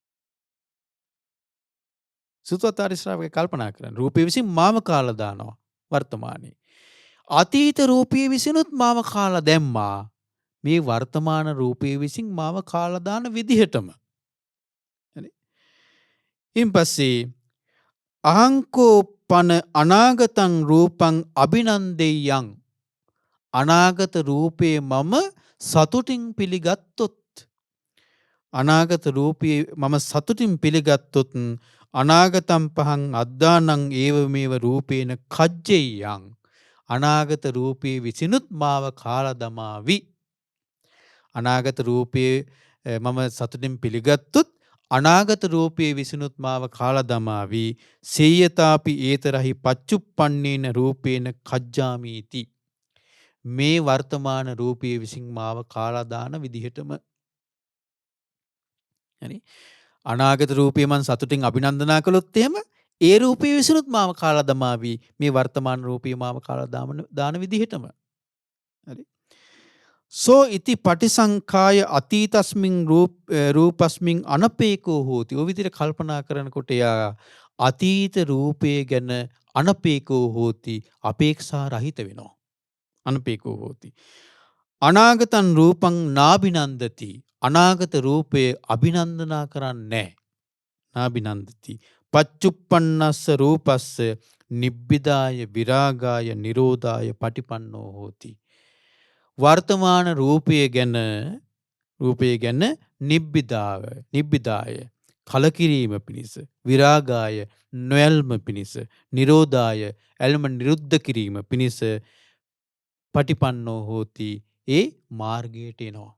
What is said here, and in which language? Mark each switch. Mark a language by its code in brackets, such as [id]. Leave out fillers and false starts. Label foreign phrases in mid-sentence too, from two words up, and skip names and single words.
[si] සුතවත් ආර්ය ශ්‍රාවකයා කල්පනා කරන්නේ රූපය විසින් මාව කාලා දානවා වර්තමානයේ. අතීත රූපය විසිනුත් මාව කාලා දැම්මා. මේ වර්තමාන රූපය විසින් මාව කාලා දාන විදිහටම. හරි? [pi] ඉන්පස්සේ අහංකෝ පන අනාගතං රූපං අභිනන්දෙය්‍යං. [si] අනාගත රූපේ මම සතුටින් පිළිගත්තොත්. අනාගත රූපේ මම සතුටින් පිළිගත්තොත් [pi] අනාගතම් පහන් අද්දානං ඒවමේව රූපේන කජ්ජෙය්‍යං. [si] අනාගත රූපයේ විසිනුත් මාව කාලා දමාවි. අනාගත රූපයේ මම සතුටින් පිළිගත්තොත් අනාගත රූපයේ විසිනුත් මාව කාලා දමාවි. [pi] සේයතාපි ඒතරහි පච්චුප්පන්නේන රූපේන කජ්ජාමීති. [si] මේ වර්තමාන රූපයේ විසින් මාව කාලා දාන විදිහටම. හරි? අනාගත රූපය මං සතුටින් අභිනන්දනා කළොත් එහෙම ඒ රූපය විසිනුත් මාව කාලා දමාවි. මේ වර්තමාන රූපය මාව කාලා දාන විදිහටම. හරි? [pi] සෝ ඉති පටිසංඛාය අතීතස්මින් රූපස්මින් අනපේකෝ හෝති. [si] ඔය විදිහට කල්පනා කරනකොට එයා අතීත රූපය ගැන [pi] අනපේකෝ හෝති [si] අපේක්ෂා රහිත වෙනවා. [pi] අනපේකෝ හෝති. අනාගතං රූපං නාබිනන්දති. [si] අනාගත රූපය අභිනන්දනා කරන්නේ නැහැ. [pi] නාබිනන්දති. පච්චුප්පන්නස්ස රූපස්ස නිබ්බිදාය විරාගාය නිරෝධාය පටිපන්නෝ හෝති. [si] වර්තමාන රූපය ගැන නිබ්බිදාය කලකිරීම පිණිස විරාගාය නොයල්ම පිණිස නිරෝධාය ඇල්ම නිරුද්ධ කිරීම පිණිස [pi] පටිපන්නෝ හෝති [si] ඒ මාර්ගයට එනවා.